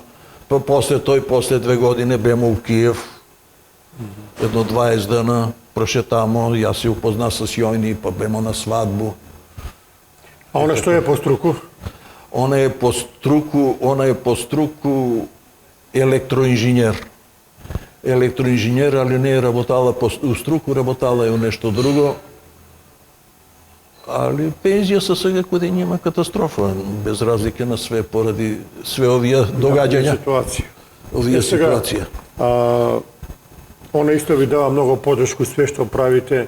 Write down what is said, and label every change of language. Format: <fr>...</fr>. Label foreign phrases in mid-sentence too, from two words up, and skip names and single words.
<mk>Па после 2 години бемо у Киев, едно 20 дена прошетамо, јас се упозна с Јојни, па бемо на свадбу. А она што е по струку? Она е по струку електроинженер. Електроинженер, али не е работала у струку, работала е у нешто друго. Али пензија со сега каде нема катастрофа, без разлика на све поради све овие догаѓања. Ситуација. Овие ситуација. Она исто ви дава многу подршку све што правите.</mk>